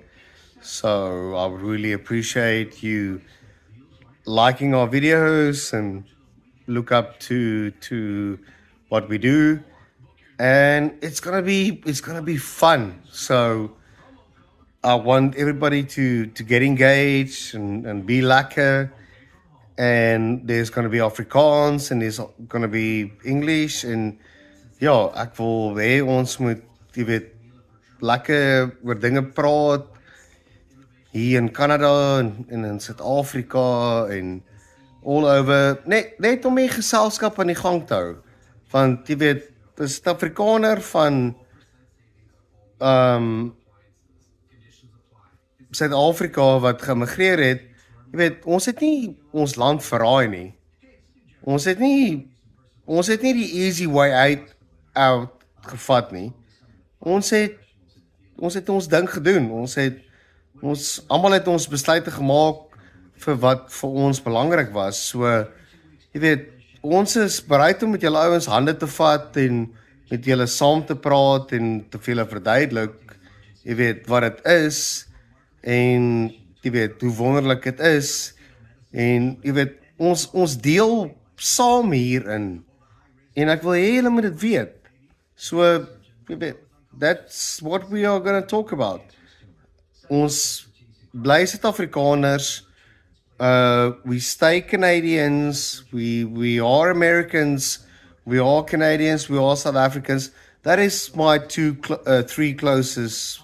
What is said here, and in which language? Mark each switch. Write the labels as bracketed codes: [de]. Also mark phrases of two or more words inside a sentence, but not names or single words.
[en] So I would really appreciate you liking our videos and look up to what we do, and it's gonna be fun. So I want everybody to get engaged and be lekker. And there's gonna be Afrikaans and there's gonna be English, [af] en ja, ek wil hê ons moet, jy weet, lekker oor dinge praat hier in Canada en in Suid-Afrika en [en] all over, [af] net om die geselskap aan die gang te hou. Want jy weet, 'n Suid-Afrikaner van Suid-Afrika wat geëmigreer het, jy weet, ons het nie ons land verraai nie. Ons het nie die [en] easy way out [af] gevat nie. Ons het ons ding gedoen. Ons almal het ons besluite gemaak vir wat vir ons belangrik was. So jy weet, ons is bereid om met julle ouens hande te vat en met julle saam te praat en te vir julle verduidelik, jy weet, wat dit is en jy weet hoe wonderlik dit is, en jy weet ons deel saam hierin en ek wil hê julle moet dit weet. So jy weet, [en] that's what we are going to talk about. [af] Ons bly Suid-Afrikaners, [en] we stay Canadians, we are Americans, we are Canadians, we are South Africans. That is my three closest.